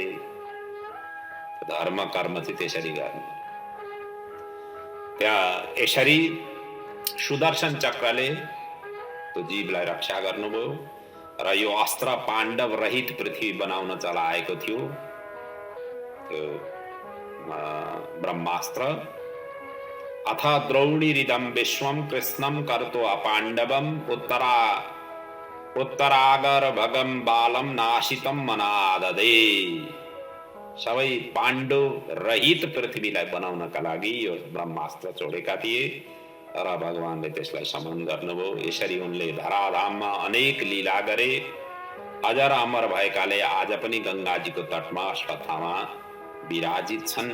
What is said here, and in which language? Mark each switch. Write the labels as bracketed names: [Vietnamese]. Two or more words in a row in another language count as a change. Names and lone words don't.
[Nepali] धर्म कर्म चाहिँ त्यसरी गर्नु। त्यहाँ यसरी सुदर्शन चक्रले त्यो जीवलाई रक्षा गर्नुभयो र यो अस्त्र पाण्डव रहित पृथ्वी बनाउन चलाएको थियो, त्यो ब्रह्मास्त्र। [Sanskrit] अथ द्रौणीरिदं विश्वं कृष्णं कर्तो अपाण्डवम् उत्तरागर भगम बालम नाशितम मनाददे। [Nepali] सबै पाण्डव रहित पृथ्वीलाई बनाउनका लागि यो ब्रह्मास्त्र छोडेका थिए र भगवानले त्यसलाई समन गर्नुभयो। यसरी उनले धराधाममा अनेक लीला गरे। अजर अमर भएकाले आज पनि गंगाजीको तटमा अश्वत्थामा विराजित छन्।